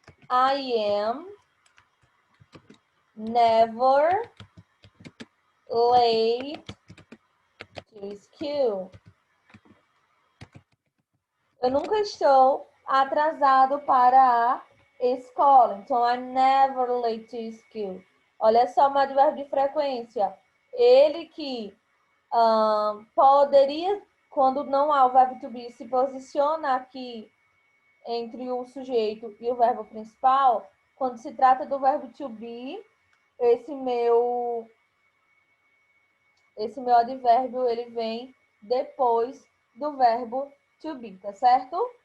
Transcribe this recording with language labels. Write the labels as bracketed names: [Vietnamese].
[English] I am never late to school. [Portuguese] Eu nunca estou atrasado para a escola. [English] Então, I'm never late to school. [Portuguese] Olha só o advérbio de frequência. Ele que poderia, quando não há o verbo to be, se posiciona aqui entre o sujeito e o verbo principal. Quando se trata do verbo to be, esse meu advérbio, ele vem depois do verbo to be, tá certo?